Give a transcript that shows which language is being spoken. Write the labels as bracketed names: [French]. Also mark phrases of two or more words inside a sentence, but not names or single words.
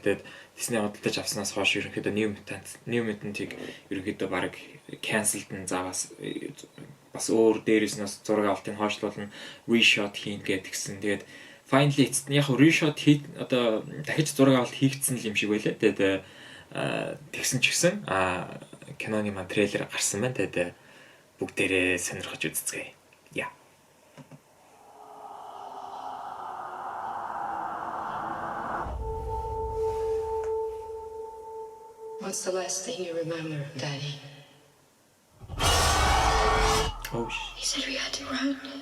[Mongolian] Тэгээд Disney худалдаж авснаас хойш ерөнхийдөө New Mutant-ыг ерөнхийдөө баг canceled нь бас өөр дээрээс нь зураг авалтыг хойшлуулна, reshot хийн гэдгсэн. Тэгээд finally яг reshot одоо дахиж зураг авалт хийгдсэн юм шиг байлаа. Тэгээд тэгсэн ч гэсэн киноны маань трейлер гарсан байна. Тэгээд бүгдээрээ сонирхож үзцгээе. [English] Yeah. What's the last thing you remember, Daddy? Oh shit. He said we had to run.